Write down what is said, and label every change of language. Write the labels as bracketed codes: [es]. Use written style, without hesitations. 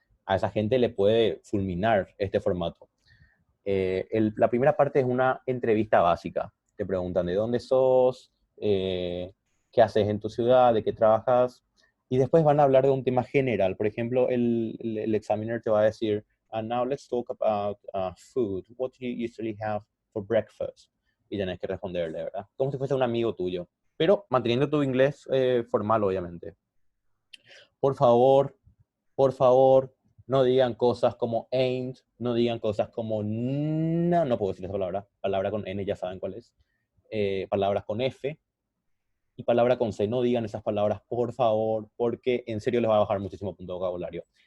[es] A esa gente le puede fulminar este formato. La primera parte es una entrevista básica. Te preguntan de dónde sos, qué haces en tu ciudad, de qué trabajas, y después van a hablar de un tema general. Por ejemplo, el examiner te va a decir, [en] and now let's talk about food. What do you usually have for breakfast? [es] Y tenés que responderle, ¿verdad? Como si fuese un amigo tuyo, pero manteniendo tu inglés formal, obviamente. Por favor, por favor, no digan cosas como ain't, no digan cosas como no, no puedo decir esa palabra, palabra con N ya saben cuál es, palabras con F y palabra con C, no digan esas palabras por favor, porque en serio les va a bajar muchísimo punto de vocabulario.